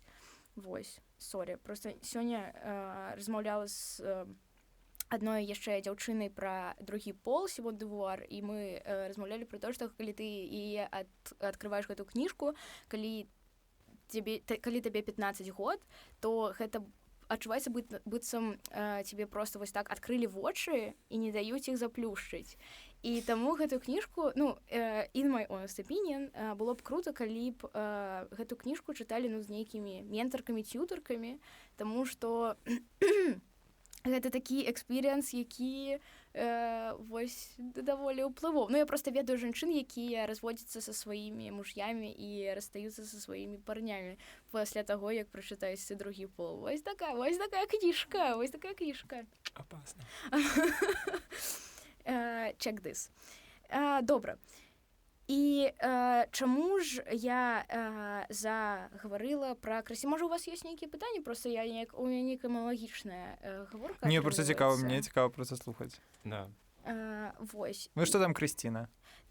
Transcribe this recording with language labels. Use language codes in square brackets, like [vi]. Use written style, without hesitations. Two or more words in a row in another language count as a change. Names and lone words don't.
[be] Вось, просто сёння размаўляла з адной яшчэ дзяўчынай пра другі пол, Сімон дэ Бувуар, і мы размаўлялі пра тое, што калі ты яе адкрываеш гэту кніжку, калі табе 15 год, то гэта адчуваецца быццам цябе проста вось так адкрылі вочы і не даюць іх заплюшчыць. І таму гэтую кніжку, [en] in my honest opinion, [be] было б крута, калі б гэту кніжку чыталі з нейкімі ментаркамі, цютаркамі, таму што гэта такі экспірыенс, які вось даволі ўплываў. Я проста ведаю жанчын, якія разводзяцца са сваімі муж'ямі і расстаюцца са сваімі парнямі пасля таго, як прачытаюць другі пол. Вось такая кніжка. Опасно. [en] Check this. [be] Добра. І чаму ж я загаварыла пра красі? Можа, у вас ёсць нейкія пытанні? Проста у мяне нейкая аналагічная гаворка. Мне проста цікава, мне цікава проста слухаць. Да. Вось. Што там Крысціна?